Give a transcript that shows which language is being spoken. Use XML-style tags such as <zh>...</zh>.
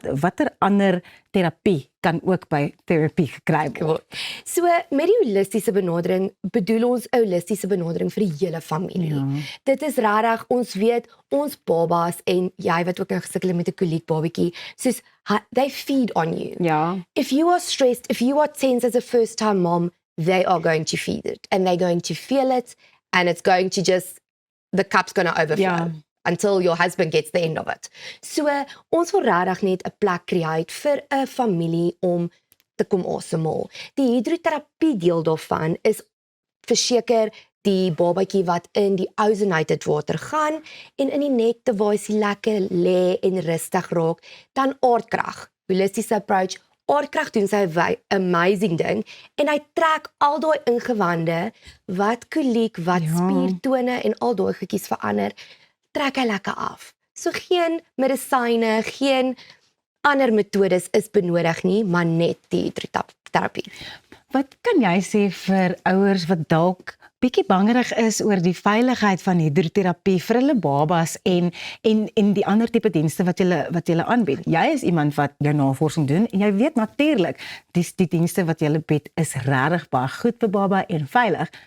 <af>Watter ander terapie kan ook by therapie gekry word? So met die holistiese benadering bedoel ons 'n holistiese benadering vir die hele familie. Ja. Dit is regtig, ons weet ons babas, en jy wat ook nou gesukkel met 'n koliek babatjie, soos</af> <en>they feed on you.</en> <af>Ja.</af> <en>If you are stressed, if you are tense as a first time mom, they are going to feed it, and they're going to feel it, and it's going to just, the cup's going to overflow. Until your husband gets the end of it.</en> <af>So, ons wil regtig net 'n plek create vir 'n familie om te kom asemhaal. Die hidroterapie deel daarvan is verseker die babatjie wat in die ozonated water gaan, en in die nekte waar hy lekker lê en rustig raak, dan aardkrag. Holistiese approach, aardkrag doen sy amazing ding, en hy trek al daai ingewande, wat koliek, wat spiertone en al daai goedjies verander, trek hy lekker af. So geen medisyne, geen ander metodes is benodig nie, maar net die hidroterapie. Wat kan jy sê vir ouers wat dalk bietjie bangerig is oor die veiligheid van hidroterapie vir hulle babas en die ander tipe dienste wat julle aanbied? Jy is iemand wat jou navorsing doen, en jy weet natuurlik, die dienste wat julle bied is regtig baie goed vir baba en veilig.</af>